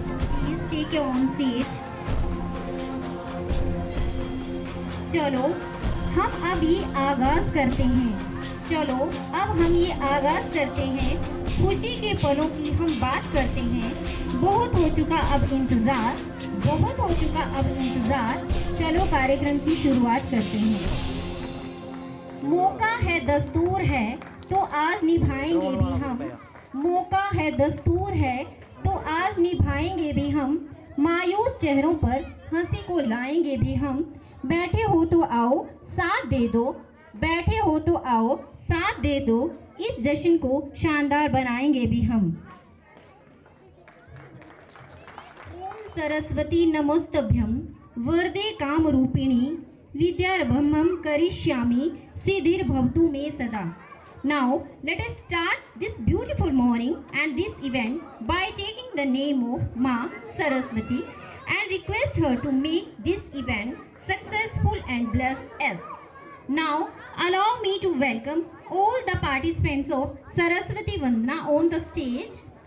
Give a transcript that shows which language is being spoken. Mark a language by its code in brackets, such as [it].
[en] Please take your own seat. [hi] चलो हम अब ये आगाज करते हैं। चलो अब हम ये आगाज करते हैं। खुशी के पलों की हम बात करते हैं। बहुत हो चुका अब इंतज़ार, बहुत हो चुका अब इंतज़ार। चलो कार्यक्रम की शुरुआत करते हैं। मौका है दस्तूर है तो आज निभाएंगे भी हम। मौका है दस्तूर है तो आज निभाएंगे भी हम। मायूस चेहरों पर हंसी को लाएंगे भी हम। बैठे हो तो आओ साथ दे दो, बैठे हो तो आओ साथ दे दो। इस जश्न को शानदार बनाएंगे भी हम। [sa] ओम सरस्वती नमोस्तभ्यम वरदे काम रूपिणी विद्यारंभम करिष्यामि सिद्धिर्भवतु मे सदा। [en] Now let us start this beautiful morning and this event by taking the name of Ma Saraswati and request her to make this event successful and bless us. Now allow me to welcome all the participants of Saraswati Vandana on the stage.